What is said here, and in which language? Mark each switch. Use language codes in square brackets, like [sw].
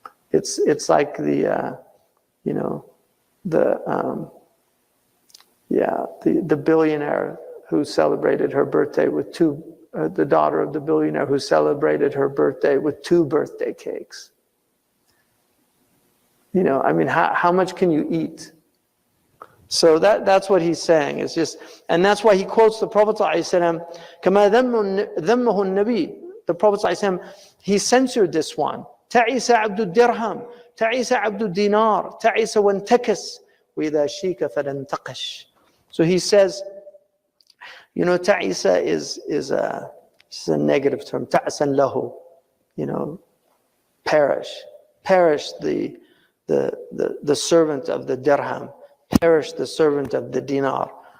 [en] It's like the billionaire who celebrated her birthday with the daughter of the billionaire who celebrated her birthday with 2 birthday cakes. You know, I mean, how much can you eat? So that's what he's saying. It's just, and that's why he quotes the Prophet ﷺ, [ar] كما ذمه النبي. [en] The Prophet ﷺ, he censored this one. [ar] تعيس عبد الدرهم, تعيس عبد الدينار, تعيس وانتكس, وإذا شيك فلانتقش. [en] So he says, you know, ta'isa is a negative term. Ta'asan lahu, you know, perish the servant of the dirham, perish the servant of the dinar.